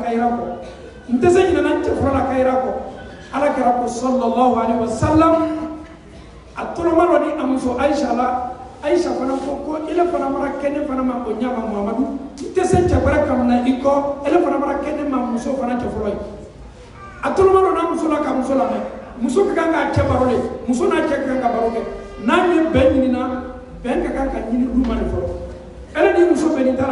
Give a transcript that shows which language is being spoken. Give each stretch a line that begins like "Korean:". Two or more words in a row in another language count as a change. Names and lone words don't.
Bambara: kayira kɔ n tɛ se ɲinana n cɛ fɔlɔ la kayira kɔ ala kɛra ko
Arabic: صلى الله عليه وسلم
Bambara: a tɔlɔma dɔ ni a muso Aisha la Aisha fana ko ele fana mara kɛnɛ fana ma o ɲama Muhammadu n tɛ se cɛ wɛrɛ kamana i kɔ ele fana mara kɛnɛ ma muso fana cɛ fɔlɔ ye a tɔlɔma dɔ n'a muso la ka muso lamɛn muso ka kan k'a cɛ baro de muso n'a cɛ ka kan ka baro kɛ n'a ye bɛn ɲinina bɛn ka kan ka ɲini luma de fɔlɔ ele ni muso bɛnni t'a la